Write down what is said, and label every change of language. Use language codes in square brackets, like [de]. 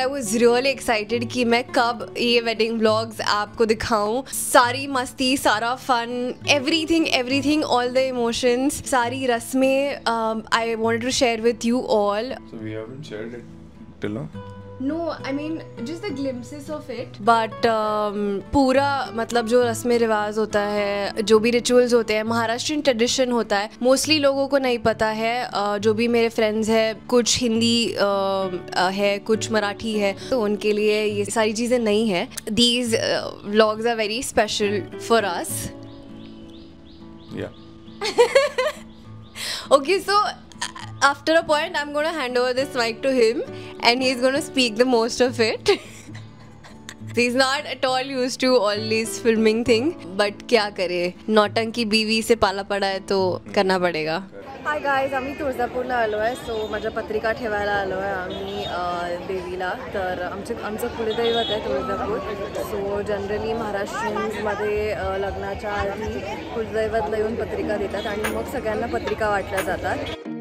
[hi] I was really excited कि मैं कब ये wedding vlogs आपको दिखाऊं. [en] सारी मस्ती, सारा fun, everything, all the emotions, सारी रस्में I wanted to share with you all. So we haven't shared it till now. No, I mean just the glimpses of it. [hi] But पूरा मतलब जो रस्म रिवाज होता है, जो भी रिचुअल्स होते हैं, महाराष्ट्रियन ट्रेडिशन होता है, मोस्टली लोगों को नहीं पता है. जो भी मेरे फ्रेंड्स हैं, कुछ हिंदी है, कुछ मराठी है, तो उनके लिए ये सारी चीज़ें नहीं है. [en] These vlogs are very special for us. Yeah. Okay, so after a point I'm gonna hand over this mic to him and he's gonna speak the most of it. He's not at all used to all this filming thing, but क्या करे, नौटंकी बीवी से पाला पड़ा है तो करना पडेगा. [mr] हाय गाईज, आम्ही तुळजापूरला आलो आहे. सो माझ्या पत्रिका ठेवायला आलो आहे आम्ही देवीला. तर आमचं कुलदैवत आहे तुळजापूर. सो जनरली महाराष्ट्रीयन्समध्ये लग्नाच्या आधी कुलदैवतला येऊन पत्रिका देतात आणि मग सगळ्यांना पत्रिका वाटल्या जातात.